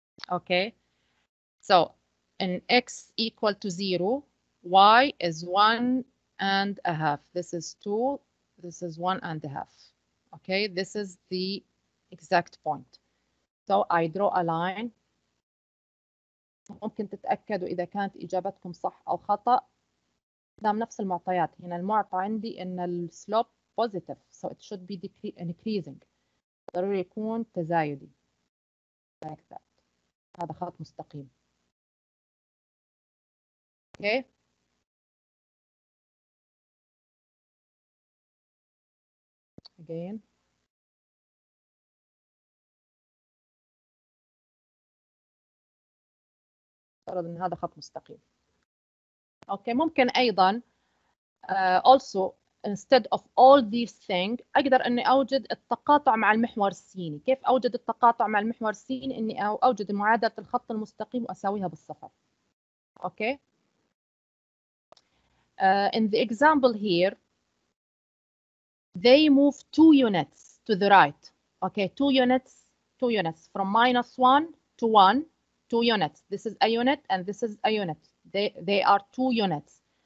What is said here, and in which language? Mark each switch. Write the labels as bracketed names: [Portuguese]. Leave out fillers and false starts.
[English] Okay, so in x equal to 0, y is 1.5. This is 2, this is 1.5. Okay, this is the exact point. So I draw a line. [Arabic] ممكن تتأكدوا إذا كانت إجابتكم صح أو خطأ قدام نفس المعطيات. هنا المعطى عندي إن السلوب [English] positive, so it should be increasing. [Arabic] ضروري يكون تزايدي. [English] like that. [Arabic] هذا خط مستقيم. [English] Okay. Again. [Arabic] افترض إن هذا خط مستقيم. Okay. ممكن أيضا [English] also instead of all these things [Arabic] أقدر إني أوجد التقاطع مع المحور السيني. كيف أوجد التقاطع مع المحور السيني؟ إني أوجد معادلة الخط المستقيم وأساويها بالصفر. [English] Okay. In the example here, they move 2 units to the right. Okay, 2 units from -1 to 1, 2 units. This is a unit and this is a unit. They are 2 units.